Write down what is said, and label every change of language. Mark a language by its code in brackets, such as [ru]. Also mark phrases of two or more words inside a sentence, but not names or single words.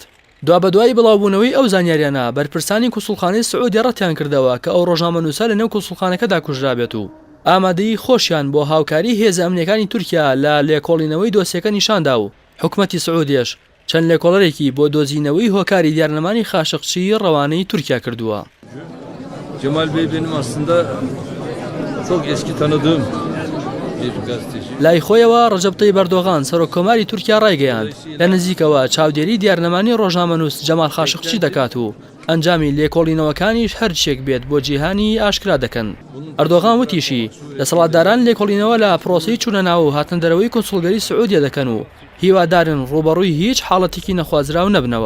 [ckb] دوا بەدوای بڵاوبوونەوەی ئەو زانیاریانە بەرپرسانی کۆسوڵخانەی سعودی ڕەتیان کردەوە کە ئەو ڕۆژنامەنووسە لەنێو کۆسوڵخانەکەدا کوژرابێت و ئامادەی خۆشیان بۆ هاوکاری هێزە ئەمنیەکانی تورکیا لە لێکۆڵینەوەی دۆسیەکە نیشاندا و حکومەتی سعودیش چەند لێکۆڵەرێکی بۆ دۆزینەوەی هۆکاری دیارنەمانی خاشقچی ڕەوانەی تورکیا کردووە. [tr] Cemal Bey benim aslında çok eski tanıdığım bir gazeteci. [ckb] لای خۆیەوە ڕەجەب تەیب ئەردۆغان سەرۆکۆماری تورکیا ڕایگەیاند لە نزیکەوە چاودێری دیارنەمانی ڕۆژنامەنووس جەمال خاشقچی دەکات و ئەنجامی لێکۆڵینەوەکانیش هەرچێک بێت بۆ جیهانی ئاشکرا دەکەن. ئەردۆغان وتیشی دەسەڵاتداران لێکۆڵینەوە لە پرۆسەی چوونە ناو و هاتن دەرەوەی کۆنسوڵگەری سعودیە دەکەن و هیوادارن ڕوبەڕووی هیچ حاڵەتێکی نەخوازراو نەبنەوە.